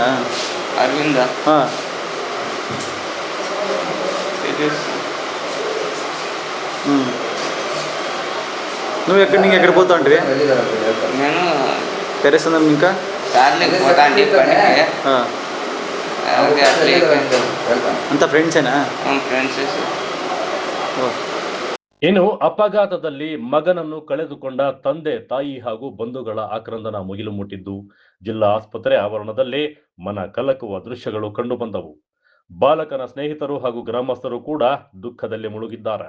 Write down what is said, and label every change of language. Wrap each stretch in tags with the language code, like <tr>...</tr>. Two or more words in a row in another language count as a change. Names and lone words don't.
<te>అరవిందా? తెలుసు. నువ్వు ఎక్కడ పోతా అంటే? నేను పెరేసంద్రం ఇంకా సార్లకి పోతా అంటే పనికి. అంత ఫ్రెండ్సేనా? ఫ్రెండ్స్.</te> <kn>ಇನ್ನು ಅಪಘಾತದಲ್ಲಿ ಮಗನನ್ನು ಕಳೆದುಕೊಂಡ ತಂದೆ ತಾಯಿ ಹಾಗೂ ಬಂಧುಗಳ ಆಕ್ರಂದನ ಮುಗಿಲು ಮುಟ್ಟಿದ್ದು ಜಿಲ್ಲಾ ಆಸ್ಪತ್ರೆ ಆವರಣದಲ್ಲಿ ಮನ ಕಲಕುವ ದೃಶ್ಯಗಳು ಕಂಡುಬಂದವು. ಬಾಲಕನ ಸ್ನೇಹಿತರು ಹಾಗೂ ಗ್ರಾಮಸ್ಥರು ಕೂಡ ದುಃಖದಲ್ಲಿ ಮುಳುಗಿದ್ದಾರೆ.</kn>